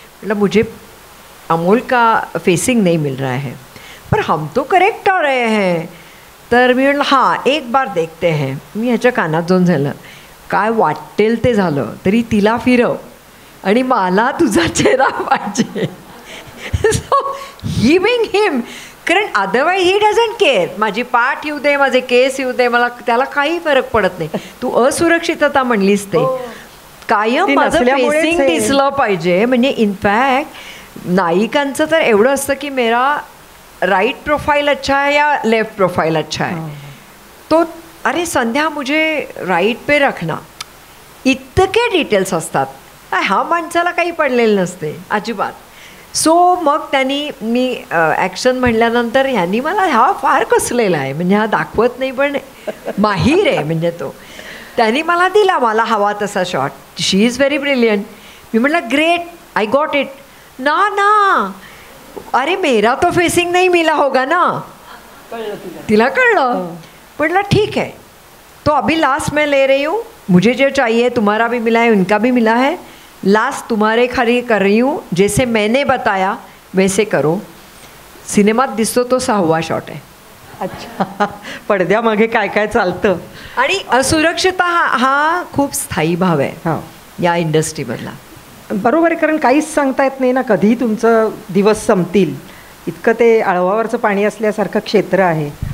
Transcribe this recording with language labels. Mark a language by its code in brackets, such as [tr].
[hi] मतलब मुझे अमोल का फेसिंग नहीं मिल रहा है, पर हम तो करेक्ट आ रहे हैं. [mr] तर मी म्हटलं [hi] हां एक बार देखते हैं. [mr] मी ह्याच्या कानात जाऊन झालं, काय वाटेल ते झालं, तरी तिला फिरव आणि मला तुझा चेहरा पाहिजे. [en] so he being him, [mr] कारण [en] Otherwise he doesn't care. [mr] माझी पाठ येऊ दे, माझे केस येऊ दे, मला त्याला काही फरक पडत नाही. तू असुरक्षितता म्हणलीस ते कायम माझं फेसिंग दिसलं पाहिजे. म्हणजे इनफॅक्ट नायिकांचं तर एवढं असतं की [hi] मेरा राइट प्रोफाइल अच्छा है या लेफ्ट प्रोफाइल अच्छा है, तो अरे संध्या मुझे राइट पे रखना, [mr] इतके डिटेल्स असतात. हा माणसाला काही पडलेलं नसते अजिबात. सो मग त्यांनी मी ॲक्शन म्हणल्यानंतर ह्यांनी मला हा फार कसलेला आहे, म्हणजे हा दाखवत नाही पण माहीर आहे म्हणजे तो. त्यांनी मला दिला मला हवा तसा shot. [en] She is very brilliant. [mr] मी म्हटलं [en] Great, I got it. [hi] ना अरे मेरा तो फेसिंग नहीं मिला होगा ना. [mr] तिला कळलं. म्हटलं [hi] ठीक है, तो अभी लास्ट मैं ले रही हूँ, मुझे जो चाहिए तुम्हारा भी मिला है, उनका भी मिला है, लास्ट तुम्हारे खरी कर रही हूँ, जैसे मैंने बताया वैसे करो. [mr] सिनेमात दिसतो तो 6वा शॉट आहे. अच्छा, पडद्यामागे काय काय चालतं. आणि असुरक्षितता हा खूप स्थायी भाव आहे या इंडस्ट्रीमधला. बरोबर आहे, कारण काहीच सांगता येत नाही ना कधी तुमचं दिवस संपतील. इतकं ते आळवावरचं पाणी असल्यासारखं क्षेत्र आहे.